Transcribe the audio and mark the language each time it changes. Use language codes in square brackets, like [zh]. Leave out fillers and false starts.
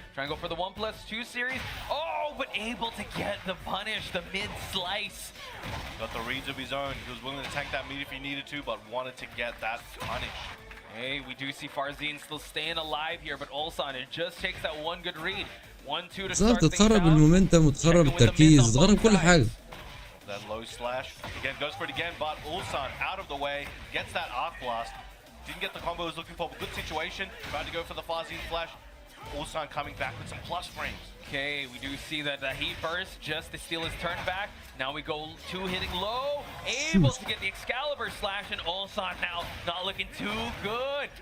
[en] Trying to go for the 1+2 series. Oh, but able to get the punish, the mid-slice. Got the reads of his own. He was willing to tank that mid if he needed to, but wanted to get that punish. Hey, we do see Farzin still staying alive here, but Ulsan, it just takes that one good read. 1-2 to start things [ar] تخرب المومنتم وتخرب التركيز، تخرب كل حاجة. [en] That low slash again goes for it again, but Ulsan out of the way gets that arc blast. Didn't get the combo he was looking for, but good situation. Tried to go for the Farzin flash. Ulsan coming back with some plus frames. Okay, we do see that the heat burst just to steal his turn back. Now we go 2 hitting low, able to get the Excalibur slash, and Ulsan now not looking too good.